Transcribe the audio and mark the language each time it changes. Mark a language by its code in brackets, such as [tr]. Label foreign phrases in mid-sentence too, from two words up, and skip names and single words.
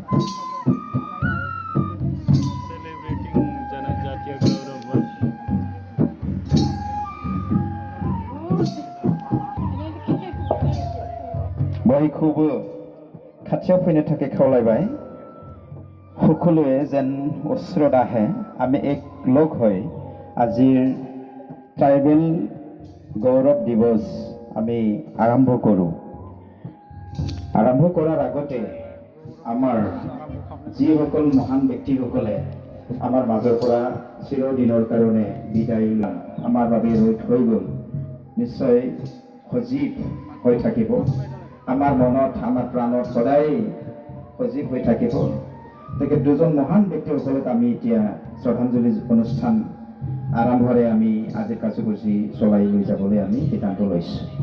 [en] celebrating Janajatiya Gaurav Varsh. [brx] बयखौबो खाथियाव फैनो थाखाय खावलायबाय [as] সকলোৱে যেন ওচৰত আহে আমি এক লগ হৈ আজিৰ ট্ৰাইবেল গৌৰৱ দিৱস আমি আৰম্ভ কৰোঁ আৰম্ভ কৰাৰ আগতে আমাৰ যিসকল মহান ব্যক্তিসকলে আমাৰ মাজৰ পৰা চিৰদিনৰ কাৰণে বিদায় লয় আমাৰ বাবে ৰৈ থৈ গ'ল নিশ্চয় সজীৱ হৈ থাকিব আমাৰ মনত আমাৰ প্ৰাণত সদায় সজীৱ হৈ থাকিব গতিকে দুজন মহান ব্যক্তিসকলক আমি এতিয়া শ্ৰদ্ধাঞ্জলি অনুষ্ঠান আৰম্ভৰে আমি আজিৰ কাৰ্যসূচী চলাই লৈ যাবলৈ আমি সিদ্ধান্ত লৈছোঁ